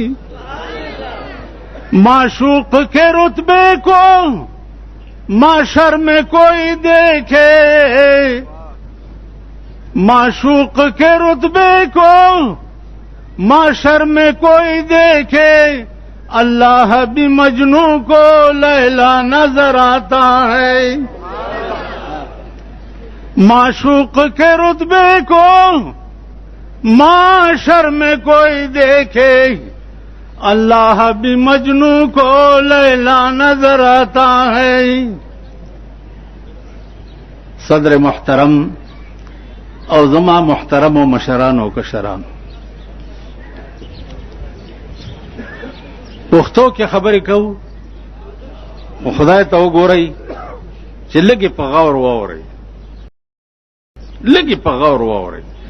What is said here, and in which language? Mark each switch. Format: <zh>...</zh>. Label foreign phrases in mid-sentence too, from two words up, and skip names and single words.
<ur>معشوق کے رتبے کو معاشر میں کوئی دیکھے، معشوق کے رتبے کو معاشر میں کوئی دیکھے، اللہ بھی مجنوں کو لیلا نظر آتا ہے. معشوق کے رتبے کو معاشر میں کوئی دیکھے، اللہ بھی مجنوں کو لیلا نظر آتا ہے.</ur> <ps>صدر محترم او زما محترم و مشران و کشران، پښتو کې خبرې کوو، خدای ته وګورئ چې لږې په غور واورئ، لږې په غور واورئ.</ps>